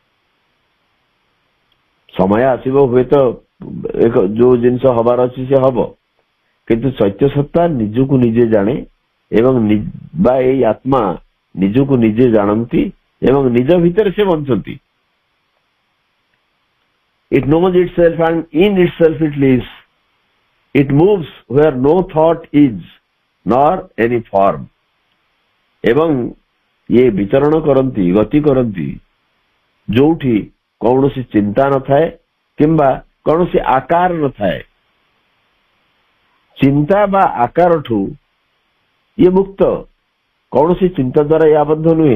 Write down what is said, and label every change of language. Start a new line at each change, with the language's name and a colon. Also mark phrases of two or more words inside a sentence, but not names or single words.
Odia: ସମୟ ଆସିବ, ହୁଏତ ଯୋଉ ଜିନିଷ ହବାର ଅଛି ସେ ହବ, କିନ୍ତୁ ଚୈତ୍ୟ ସତ୍ତା ନିଜକୁ ନିଜେ ଜାଣେ ଏବଂ ବା ଏଇ ଆତ୍ମା ନିଜକୁ ନିଜେ ଜାଣନ୍ତି ଏବଂ ନିଜ ଭିତରେ ସେ ବଞ୍ଚନ୍ତି।
English: It knows itself and in itself it lives. It moves where no thought is, nor any form.
Odia: ଏବଂ ଇଏ ବିଚରଣ କରନ୍ତି, ଗତି କରନ୍ତି ଯୋଉଠି କୌଣସି ଚିନ୍ତା ନଥାଏ କିମ୍ବା କୌଣସି ଆକାର ନଥାଏ। ଚିନ୍ତା ବା ଆକାରଠୁ ଇଏ ମୁକ୍ତ, କୌଣସି ଚିନ୍ତା ଦ୍ୱାରା ଇଏ ଆବଦ୍ଧ ନୁହେଁ।